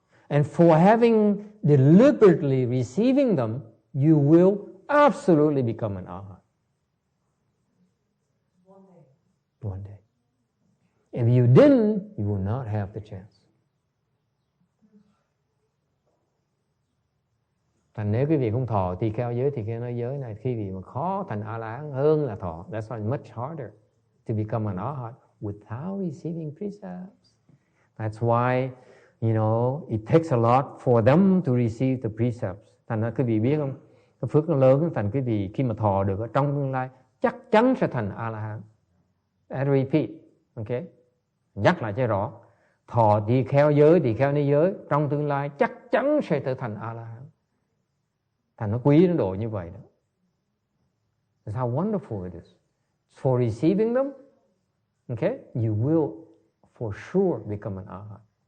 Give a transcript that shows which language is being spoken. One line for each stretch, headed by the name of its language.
English: And for having deliberately receiving them, you will absolutely become an arhat. One day. If you didn't, you will not have the chance.
Vietnamese: Thành nếu quý vị không thọ tỳ kheo giới này, khi vị mà khó thành A-la-hán hơn là thọ.
English: That's why it's much harder to become an arhat without receiving precepts. That's why You know, it takes a lot for them to receive the precepts.
Vietnamese: Thành ra quý vị biết không, cái phước nó lớn, thành quý vị khi mà thọ được ở trong tương lai chắc chắn sẽ thành A-la-hán.
English: I repeat, okay?
Vietnamese: Nhắc lại cho rõ, thọ tỳ kheo ni giới trong tương lai chắc chắn sẽ trở thành A-la-hán. Thành nó quý đến độ như vậy đó.
English: That's how wonderful it is. For receiving them, okay, you will for sure become an arhat.